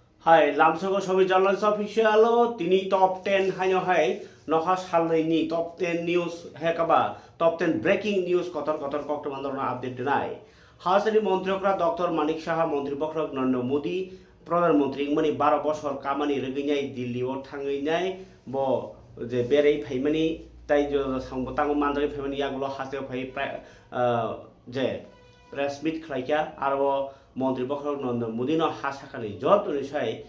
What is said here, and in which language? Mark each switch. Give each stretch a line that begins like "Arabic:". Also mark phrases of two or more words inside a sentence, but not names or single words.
Kok Borok: Hai, lamsoko sobi jalan official tini
English: top 10
Kok Borok: hanyo hai nohas halai ni
English: top 10 news
Kok Borok: hekaba
English: top 10 breaking news
Kok Borok: kotor kokto mandorna update dinai. হাসানি মন্ত্রকরা ডক্টর মানিক সাহা মন্ত্রী বখরক নরেন্দ্র মোদি প্রধানমন্ত্রী ইংমানি 12 বছর কামানি রগিনাই দিল্লিও থাঙ্গিনাই ব যে বেরেই ফাইমানি তাই সংবতাং মানদারি ফাইমানি ইয়াগুলো হাসে ফাই যে প্রেস মিট খাইকা আর মন্ত্রী বখরক নরেন্দ্র মোদি ন হাসাখানি যত নিশাই